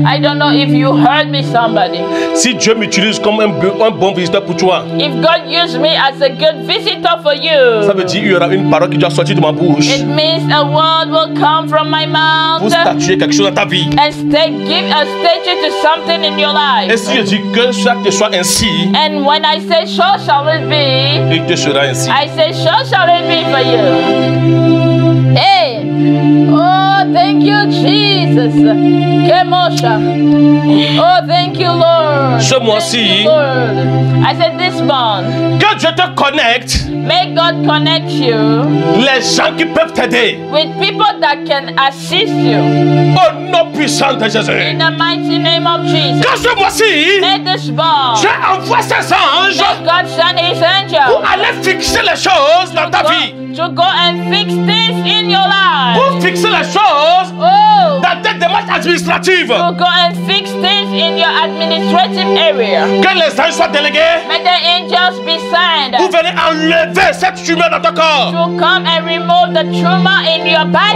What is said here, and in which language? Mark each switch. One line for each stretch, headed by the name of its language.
English: I don't know if you heard me, somebody.
French: Si Dieu m'utilise comme un bon visiteur pour toi.
English: If God used me as a good visitor for you.
French: Ça veut dire qu'il y aura une parole qui doit sortir de ma bouche.
English: It means a word will come from my mouth.
French: Pour statuer quelque chose dans ta vie.
English: And give a statue to something in your life.
French: Et si je dis que ça te soit ainsi.
English: And when I say so shall it be.
French: Il te sera ainsi.
English: I say so shall it be for you. Hey, oh, thank you, Jesus. Kemosha. Oh, thank you, Lord.
French: Ce mois-ci,
English: I said this month.
French: Que Dieu te connecte.
English: May God connect you.
French: Les gens qui peuvent t'aider.
English: With people that can assist you.
French: Au nom puissant de Jésus.
English: In the mighty name of Jesus.
French: Que ce mois-ci,
English: may this month.
French: Dieu envoie ses anges.
English: May God send His angels.
French: Pour aller fixer les choses dans ta vie.
English: To go and fix things in your life.
French: Pour fixer les choses dans tes démarches administratives.
English: To go and fix things in your administrative area.
French: Que les anges soient délégués.
English: May the angels be sent.
French: Pour venir enlever cette tumeur dans ton corps.
English: To come and remove the tumor in your body.